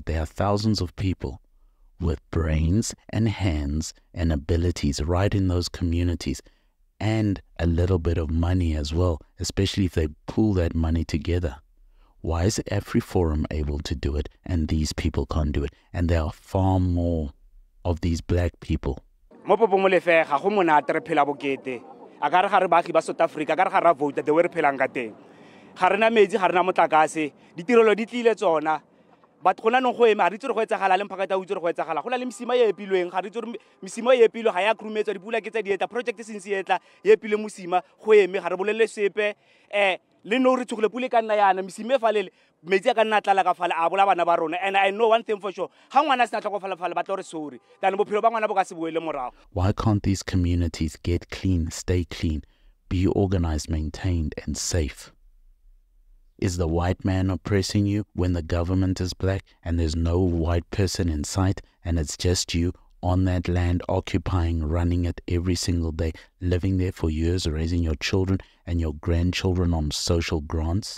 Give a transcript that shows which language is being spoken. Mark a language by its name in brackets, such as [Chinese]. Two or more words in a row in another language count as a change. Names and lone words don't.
[English] There are thousands of people with brains and hands and abilities right in those communities, and a little bit of money as well, especially if they pool that money together. Why is AfriForum able to do it and these people can't do it? And there are far more of these black people. [Tswana] Mo Popomolefe ga go monate re phela bokete a ka re ga re baagi ba South Africa ka re ga ra vote [English] the way [Tswana] re phelang ka teng ga rena metsi ga rena motlakase ditirelo di tlile tsona batho gona no go ema a re itse re go etsagala le mphakata o itse re go etsagala go na le misima e epilweng ga re itse re misima e epilwe ga ya krumetswa dipula ke tsa dieta project se ntse etla e epile mosima go eme ga re bolele sepe le no re tshogile pule ka nna yana misime fa le metsi a ka nna tlala ka fala a bola bana ba rona. [English] And I know one thing for sure, [Tswana] ga ngwana se na tlhokofala fala ba tlo re sorry tane bophelo ba ngwana bo ka se boele morago. [English] Why can't these communities get clean, stay clean, be organized, maintained and safe? Is the white man oppressing you when the government is black and there's no white person in sight and it's just you on that land, occupying, running it every single day, living there for years, raising your children and your grandchildren on social grants?